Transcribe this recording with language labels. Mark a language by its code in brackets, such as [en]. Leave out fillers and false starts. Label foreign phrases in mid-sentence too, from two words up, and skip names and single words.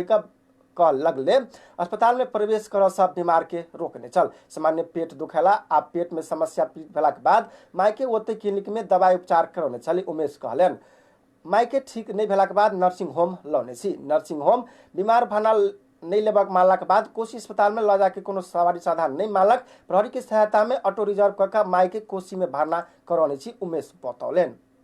[mai] कह लगले अस्पताल में प्रवेश कर सब बीमार के रोकने चल सामान्य पेट दुखेला आ पेट में समस्या भेला के बाद माय के ओते क्लिनिक में दवाई उपचार करौने चली उमेश कहलन माय के ठीक नहीं भेला के बाद नर्सिंग होम लौने छी नर्सिंग होम बीमार भना नहीं लेबाक मानला के बाद कोशी अस्पताल में ल जाके कोनो सवारी साधन नहीं मानलक प्रहरी की सहायता में ऑटो रिजर्व करके माय के कोशी में भरना करौने छी उमेश बतौलन